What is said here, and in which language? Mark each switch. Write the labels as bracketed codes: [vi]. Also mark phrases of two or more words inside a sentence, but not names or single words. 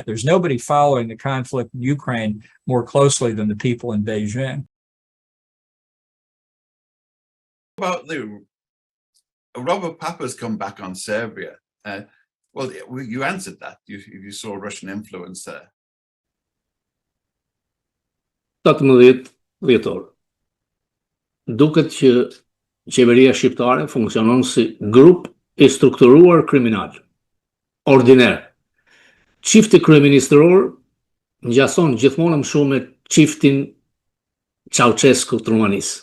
[en] There's nobody following the conflict in Ukraine more closely than the people in Beijing. About the Robert Papa's come back on Serbia. Well, you answered that. You saw Russian influence there. [sq] 17 dhjetor. Duket që qeveria shqiptare funksionon si grup i strukturuar kriminal, ordiner. Çifti kryeministëror ngjason gjithmonë më shumë me çiftin Ceaușescu të Rumanisë.